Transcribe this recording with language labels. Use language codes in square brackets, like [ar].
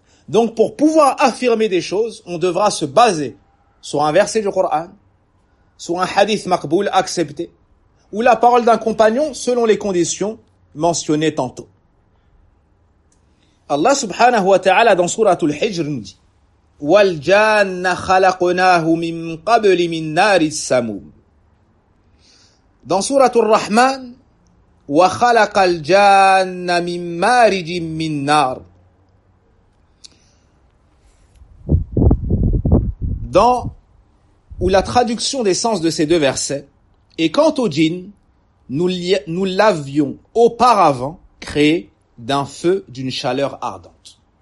[fr] Donc pour pouvoir affirmer des choses, on devra se baser sur un verset du Coran, sur un hadith maqboul accepté, ou la parole d'un compagnon selon les conditions mentionnées tantôt. Allah subhanahu wa ta'ala dans suratul Hijr nous dit [ar] وَالْجَانَّ خَلَقْنَاهُ مِنْ قَبْلِ مِنْ نَارِ السَّمُومِ. [fr] Dans sourate Ar-Rahman, [ar] وَخَلَقَ الْجَانَّ مِنْ مَارِجٍ مِنْ نَارِ. [fr] Dans, où la traduction des sens de ces deux versets, et quant au djinn, nous l'avions auparavant créé d'un feu, d'une chaleur ardente.